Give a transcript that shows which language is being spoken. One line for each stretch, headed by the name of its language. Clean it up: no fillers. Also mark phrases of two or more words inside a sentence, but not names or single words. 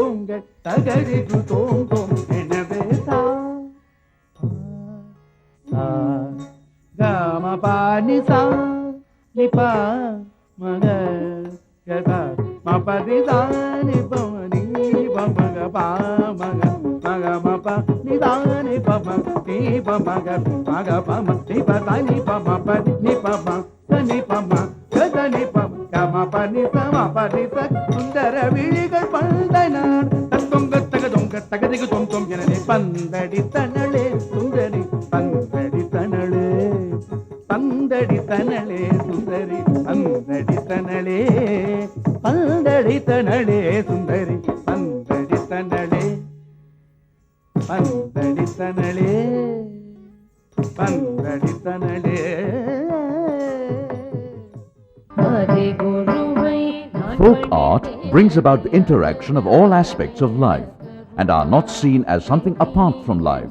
Tamil: tagarigu tom tom enave sa ga ma pa ni sa ni pa ma ga ga ma pa ni sa ni pa ni pa ma ga pa ma ga ma pa ni sa ni pa ma ga pa ma ni pa sa ni pa ma pa ni pa ma sa ni pa ma ga ni pa ga ma pa ni sa sundara விழிகள் பந்தனார் தத்தொங்க தகதிகு தொம் தொம் எனவே பந்தடி தனளே சுந்தரி பந்தடி தனளே பந்தடி தனளே சுந்தரி பந்தடி தனளே பந்தடி தனளே சுந்தரி பந்தடி தனளே பந்தடி தனளே பந்தடி தனளே
English: Folk art brings about the interaction of all aspects of life and are not seen as something apart from life.